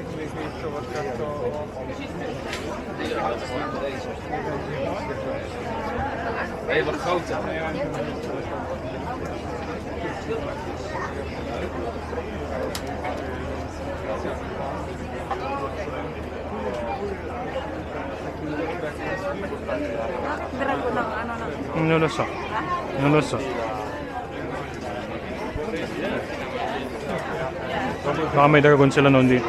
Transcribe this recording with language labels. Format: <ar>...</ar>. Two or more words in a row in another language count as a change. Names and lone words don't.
<nl>Even groter.</nl> <it>Non lo so. Non lo so.</it> <tl>Baka may dragon sila noon dito.</tl>